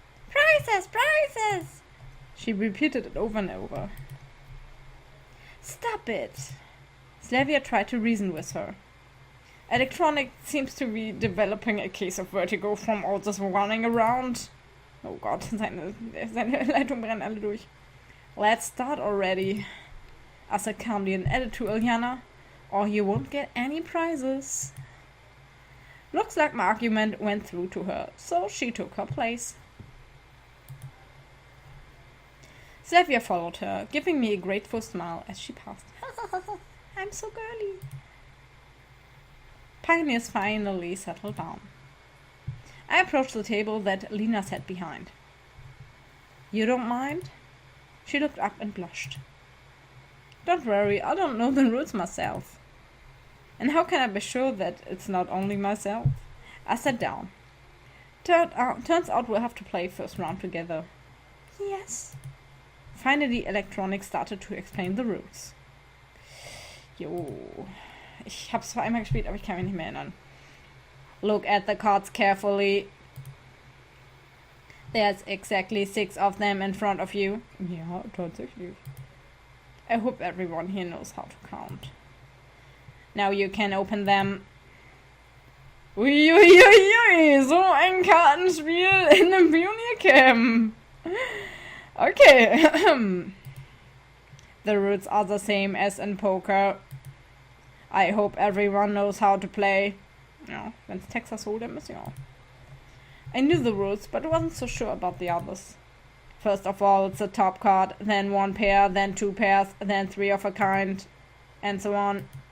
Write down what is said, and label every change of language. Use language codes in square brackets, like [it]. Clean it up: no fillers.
[en] Prizes! Prizes! She repeated it over and over. Stop it! Slavia tried to reason with her. Elektronik seems to be developing a case of vertigo from all this running around. [de] Oh Gott, seine Leitungen brennen alle durch. [en] Let's start already. I said calmly and added to Ulyana, or you won't get any prizes. Looks like my argument went through to her, so she took her place. Slavia followed her, giving me a grateful smile as she passed. I'm so girly. Pioneers finally settled down. I approached the table that Lena sat behind. You don't mind? She looked up and blushed. Don't worry, I don't know the rules myself. And how can I be sure that it's not only myself? I sat down. Turns out we'll have to play first round together. Yes. Finally, Elektronik started to explain the rules. [de] Jo. Ich habe es zwar einmal gespielt, aber ich kann mich nicht mehr erinnern. [en] Look at the cards carefully. There's exactly 6 of them in front of you. [de] Ja, tatsächlich. [en] I hope everyone here knows how to count. Now you can open them. [de] Uiuiui, so ein Kartenspiel in einem Pioniercamp. [en] Okay. The rules are the same as in poker. I hope everyone knows how to play. [de] Ja, wenn's Texas Hold'em ist, ja. [en] I knew the rules, but wasn't so sure about the others. First of all, it's the top card, then 1 pair, then 2 pairs, then 3 of a kind, and so on.